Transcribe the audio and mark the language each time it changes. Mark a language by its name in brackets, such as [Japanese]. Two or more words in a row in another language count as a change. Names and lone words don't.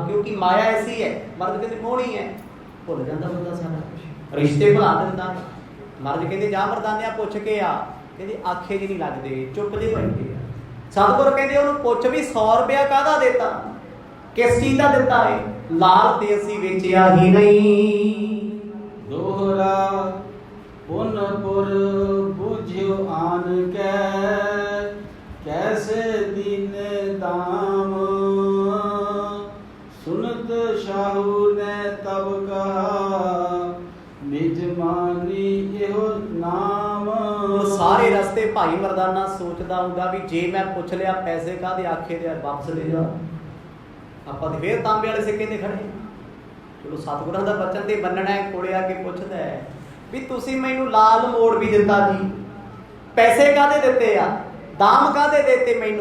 [Punjabi] ਕਿਉਂਕਿ ਮਾਇਆ ਐਸੀ ਹੈ, ਮਰਦ ਕਹਿੰਦੇ ਮੋਹਣੀ ਹੈ, ਭੁੱਲ ਜਾਂਦਾ ਬੰਦਾ ਸਾਰਾ ਕੁਛ, ਰਿਸ਼ਤੇ ਭੁਲਾ ਦਿੰਦਾ। ਮਰਦ ਕਹਿੰਦੇ ਜਾ ਮਰਦਾਨਿਆ ਪੁੱਛ ਕੇ ਆ, ਕਹਿੰਦੇ ਆਖੇ ਜੀ ਨਹੀਂ ਲੱਗਦੇ, ਚੁੱਪ ਜਿਹੇ ਬੈਠੇ ਆ। ਸਤਿਗੁਰ ਕਹਿੰਦੇ ਉਹਨੂੰ ਪੁੱਛ ਵੀ 100 ਰੁਪਇਆ ਕਾਹਦਾ ਦਿੱਤਾ, ਕਿਸ ਚੀਜ਼ ਦਾ ਦਿੱਤਾ ਹੈ। ਲਾਲ ਤੇ ਅਸੀਂ ਵੇਚਿਆ ਹੀ ਨਹੀਂ। [Braj] दोहरा पुनपुर बुझ्यो आन के, कैसे दीन दाम। सुनत शाहू ने तब कहा, निजमानी एहो नाम। [Punjabi] ਸਾਰੇ ਰਸਤੇ ਭਾਈ ਮਰਦਾਨਾ ਸੋਚਦਾ ਹੁੰਦਾ ਵੀ ਜੇ ਮੈਂ ਪੁੱਛ ਲਿਆ ਪੈਸੇ ਕਾਹਦੇ, ਆਖੇ ਦੇ ਵਾਪਸ ਲੈ ਜਾ। ਆਪਾਂ ਤੇ ਫੇਰ ਤਾਂਬੇ ਵਾਲੇ ਸਿੱਕੇ ਤੇ ਖੜੇ। ਚਲੋ ਸਤਿਗੁਰਾਂ ਦਾ ਬਚਨ ਤੇ ਬੰਨਣਾ ਹੈ। ਕੋਲੇ ਆ ਕੇ ਪੁੱਛਦਾ ਹੈ ਵੀ ਤੁਸੀਂ ਮੈਨੂੰ ਲਾਲ ਮੋੜ ਵੀ ਦਿੱਤਾ ਜੀ, ਪੈਸੇ ਕਾਹਦੇ ਦਿੱਤੇ ਆ, ਦਾਮ ਕਾਹਦੇ ਦਿੱਤੇ ਮੈਨੂੰ।